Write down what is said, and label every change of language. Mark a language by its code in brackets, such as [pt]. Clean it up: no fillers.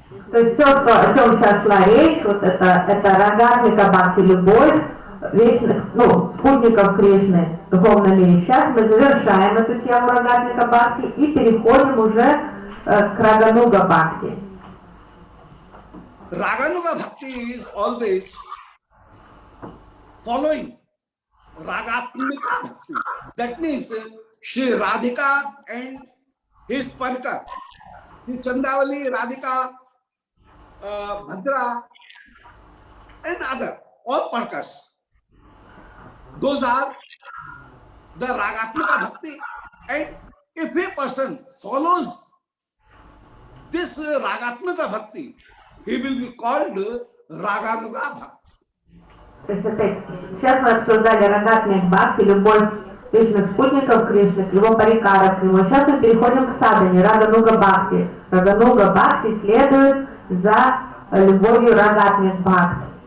[ru] То есть все, о чем сейчас шла речь, вот это Рагатмика Бхакти, любовь вечных, спутников Кришны в духовном мире. Сейчас мы завершаем эту тему Рагатмика Бхакти и переходим уже к Рагануга Бхакти. [en] Raganuga Bhakti is always following Ragatmika Bhakti. That means Shri Radhika and his Parika, Shri Chandavali, Radhika, Bhadra, and other, all Parikas. Those are the Ragatmika Bhakti. And if a person follows this Ragatmika Bhakti, he will be called Raganuga Bhakti. [ru] То есть опять, сейчас мы обсуждали Рагатмик Бхакти, любовь вечных спутников Кришны, к его парикарах, к нему. Сейчас мы переходим к садане, Рагануга Бхакти. Рагануга Бхакти следует за любовью Рагатмик Бхакти.